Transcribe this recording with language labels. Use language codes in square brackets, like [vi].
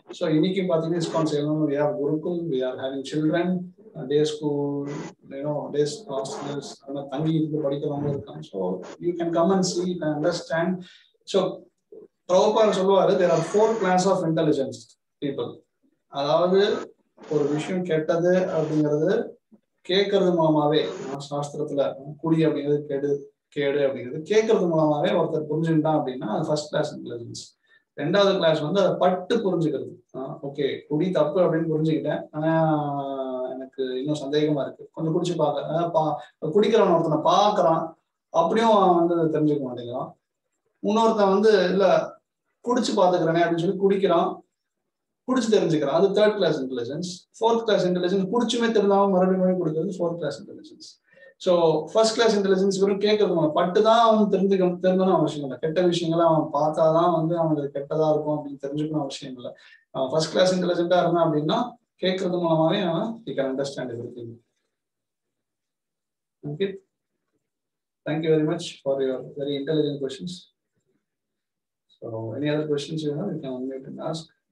[en] So [ta] இன்னைக்கு பாத்தீங்கன்னா [en] ISKCON saying we have Gurukul, we are having children, day school, days hostels, [ta] தங்கி இருந்து படிக்கிறவங்க இருக்காங்க. [en] So you can come and see and understand. So Prabhupada [ta] சொல்லுவாரு [en] there are 4 classes of intelligence people. [ta] அதாவது ஒரு விஷயம் கெட்டது அப்படிங்கிறது கேட்கறது மூலமாவே, சாஸ்திரத்துல குடி அப்படிங்கிறது கேடு அப்படிங்கிறது கேட்கறது மூலமாவே ஒருத்தர் புரிஞ்சுட்டான் அப்படின்னா அது ஃபர்ஸ்ட் கிளாஸ் இன்டெலிஜென்ஸ். 2வது கிளாஸ் அதை பட்டு புரிஞ்சுக்கிறது. ஓகே குடி தப்பு அப்படின்னு புரிஞ்சுக்கிட்டேன், ஆனா எனக்கு இன்னும் சந்தேகமா இருக்கு, கொஞ்சம் குடிச்சு பார்க்க குடிக்கிறவன் ஒருத்தனை பார்க்கறான், அப்படியும் அவன் தெரிஞ்சுக்க மாட்டேங்கிறான். இன்னொருத்தன் இல்ல குடிச்சு பாத்துக்கிறேனே அப்படின்னு சொல்லி குடிக்கிறான், குடிச்சு தெரிஞ்சுக்கிறான், அது 3rd class intelligence. 4th class intelligence குடிச்சுமே தெரிஞ்சாம மறுபடியும் குடிக்கிறது 4th class intelligence. So first class intelligence வெறும் கேட்கறது பட்டுதான் அவன் தெரிஞ்சணும் அவசியம் இல்லை. கெட்ட விஷயங்களை அவன் பார்த்தாதான் அவனுக்கு கெட்டதா இருக்கும் அப்படின்னு தெரிஞ்சுக்கணும் அவசியம் இல்லை. அவன் ஃபர்ஸ்ட் கிளாஸ் இன்டெலிஜென்ட்டா இருந்தான் அப்படின்னா கேட்கறது மூலமாவே அவன் [en] he can understand everything. Okay. Thank you very much for your very intelligent questions. So any other questions you have, you can unmute and ask.